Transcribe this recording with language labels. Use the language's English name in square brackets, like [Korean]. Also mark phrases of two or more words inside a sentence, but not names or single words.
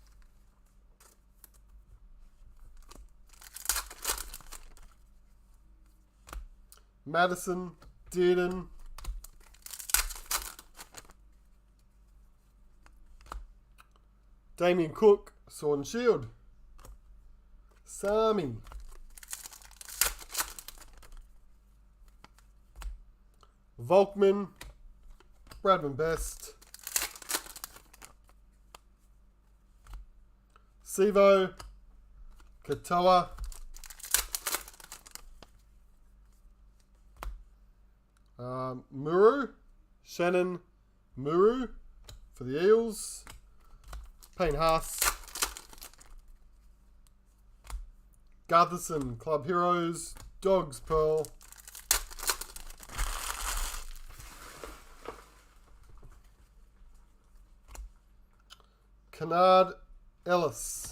[English] Madison. Dearden. Damien Cook. Sword and Shield. Sami. Volkman. Bradman Best. Sevo. Katoa. Muru. Shannon Muru for the Eels. Payne Haas. Gutherson, Club Heroes. Dogs Pearl. Kennard Ellis.